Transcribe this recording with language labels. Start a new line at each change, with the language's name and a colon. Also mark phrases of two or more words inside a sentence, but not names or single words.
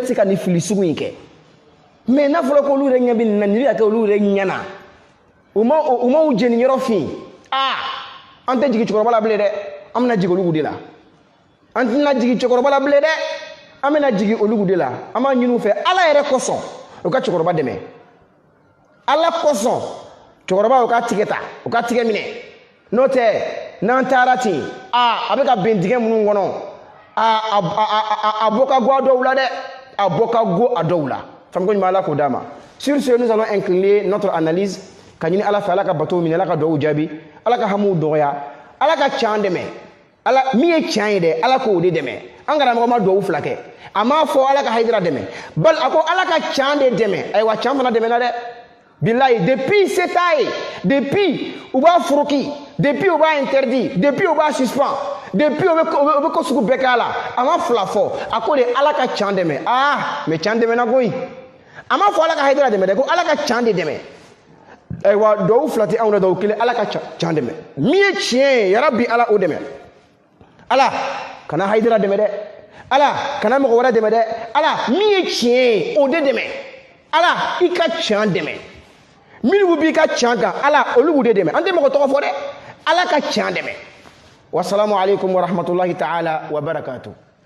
Bambara: se ka nin fili sugu in kɛ mais n'a fɔra ko olu yɛrɛ ɲɛ bɛ nin na nin bɛ ka kɛ olu yɛrɛ ɲɛna u m'u jeni yɔrɔ fin an tɛ jigin cɛkɔrɔba la bilen dɛ an bɛna jigin olugu de la an tɛna jigin cɛkɔrɔba la bilen dɛ an bɛna jigin olugu de la an b'a ɲini u fɛ ala yɛrɛ kosɔn u ka cɛkɔrɔba dɛmɛ ala kosɔn cɛkɔrɔba u ka tigɛ ta u ka tigɛ minɛ n'o tɛ n'an taara ten a bɛ ka bɛn dingɛ minnu kɔnɔ a bɔ ka go a dɔw la dɛ a bɔ ka go a dɔw la famuko ɲuman ala k'o d'a ma
French: sur ce nous allons incliner notre analyse
Bambara: ka ɲini ala fɛ ala ka batow minɛ ala ka duwawu jaabi ala ka hamuw dɔgɔya ala ka can dɛmɛ ala min ye can ye dɛ ala k'o de dɛmɛ an karamɔgɔ ma duwawu fila kɛ a m'a fɔ ala ka Haidara dɛmɛ bali a ko ala ka can de dɛmɛ ayiwa can fana dɛmɛna dɛ bilayi
French: depuis cet âge depuis
Bambara: u b'a furuki depuis u b'a interdit depuis u b'a suspend depuis u bɛ ko sugu bɛɛ k'a la a ma fila fɔ a ko de ala ka can dɛmɛ mais can dɛmɛna koyi a ma fɔ ala ka Haidara dɛmɛ dɛ ko ala ka can de dɛmɛ ayiwa duwawu fila tɛ anw na duwawu kelen ala ka can dɛmɛ min ye tiɲɛ ye yarabi ala o dɛmɛ ala kana Haidara dɛmɛ dɛ ala kana mɔgɔ wɛrɛ dɛmɛ dɛ ala min ye tiɲɛ ye o de dɛmɛ ala i ka can dɛmɛ minnu b'i ka can kan ala olu b'u de dɛmɛ an tɛ mɔgɔ tɔgɔ fɔ dɛ ala ka can dɛmɛ
Arabic: السلام عليكم ورحمة الله تعالى وبركاته